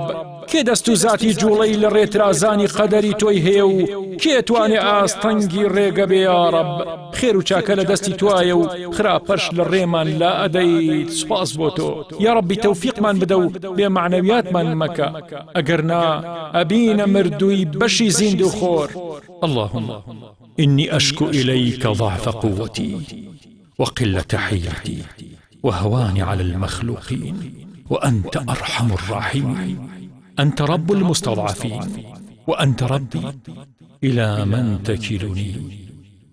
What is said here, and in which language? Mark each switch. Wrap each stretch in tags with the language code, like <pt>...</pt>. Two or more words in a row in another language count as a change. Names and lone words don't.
<ckb>کێ دەست و زاتی جوڵەی لە ڕێترازانی قەدەری تۆی هەیە و کێ توانێ ئاستەنگی ڕێگە بێ یا ڕەب. خێر و چاکە لە دەستی توایە و خراپەش لە ڕێمان لا ئەدەیت. سوپاس بۆ تۆ</ckb> <ar>یا ڕەبی،</ar> <ckb>تەوفیقمان بدە و بێمعنەویاتمان مەکە، ئەگەر نا ئەبینە مردووی بەشی زیند و خۆر.</ckb> <ar>اللهم إني أشكو إليك ضعف قوتي وقلة حيلتي وهواني على المخلوقين، وأنت أرحم الراحمين. أنت رب المستضعفين، وأنت ربي، إلى من تكلني؟</ar>